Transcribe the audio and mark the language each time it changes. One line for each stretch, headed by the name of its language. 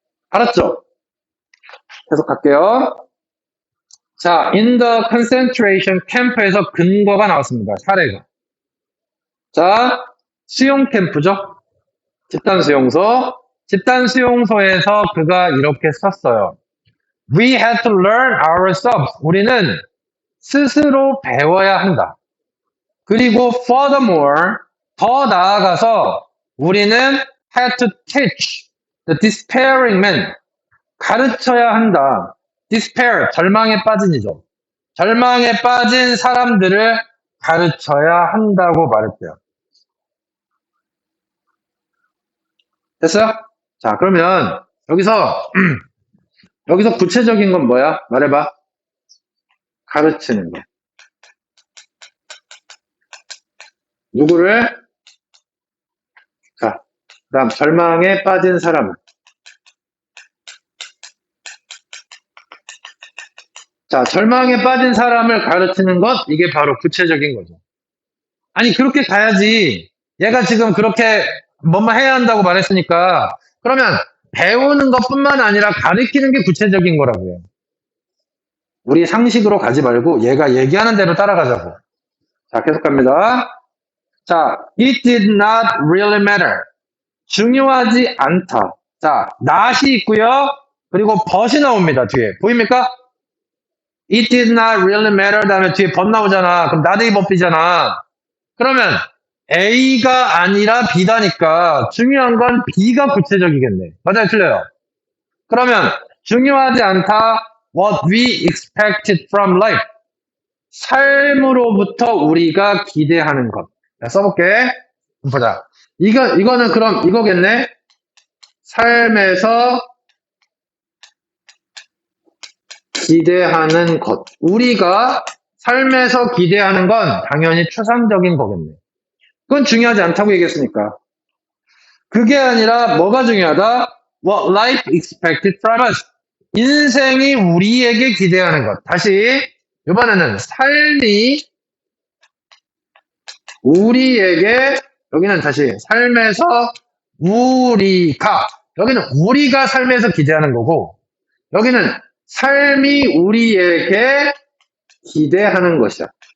Korean: 알았죠? 계속 갈게요. 자,
English: in the concentration camp
Korean: 에서 근거가 나왔습니다. 사례가. 자, 수용 캠프죠? 집단 수용소. 집단 수용소에서 그가 이렇게 썼어요.
English: We had to learn ourselves.
Korean: 우리는 스스로 배워야 한다. 그리고
English: furthermore,
Korean: 더 나아가서 우리는
English: had to teach the despairing men.
Korean: 가르쳐야 한다. despair, 절망에 빠진이죠. 절망에 빠진 사람들을 가르쳐야 한다고 말했대요. 됐어요? 자, 그러면 여기서 구체적인 건 뭐야? 말해봐. 가르치는 거. 누구를? 자, 그 다음 절망에 빠진 사람을. 자, 절망에 빠진 사람을 가르치는 것, 이게 바로 구체적인 거죠. 아니, 그렇게 가야지. 얘가 지금 그렇게 뭐만 해야 한다고 말했으니까, 그러면 배우는 것뿐만 아니라 가르치는 게 구체적인 거라고요. 우리 상식으로 가지 말고 얘가 얘기하는 대로 따라가자고. 자, 계속 갑니다.
English: 자, it did not really matter.
Korean: 중요하지 않다. 자, not이 있고요. 그리고 but이 나옵니다, 뒤에. 보입니까?
English: It did not really matter
Korean: 다음에 뒤에
English: but
Korean: 나오잖아. 그럼
English: not a but이잖아.
Korean: 그러면 A가 아니라 B다니까 중요한 건 B가 구체적이겠네. 맞아요, 틀려요? 그러면 중요하지 않다.
English: What we expected from life.
Korean: 삶으로부터 우리가 기대하는 것. 자, 써볼게. 보자. 이거는 그럼 이거겠네. 삶에서 기대하는 것. 우리가 삶에서 기대하는 건 당연히 추상적인 거겠네. 그건 중요하지 않다고 얘기했으니까. 그게 아니라 뭐가 중요하다?
English: What life expected from us.
Korean: 인생이 우리에게 기대하는 것. 다시 이번에는 삶이 우리에게 여기는 다시 삶에서 우리가, 여기는 우리가 삶에서 기대하는 거고, 여기는 삶이 우리에게 기대하는 것이야.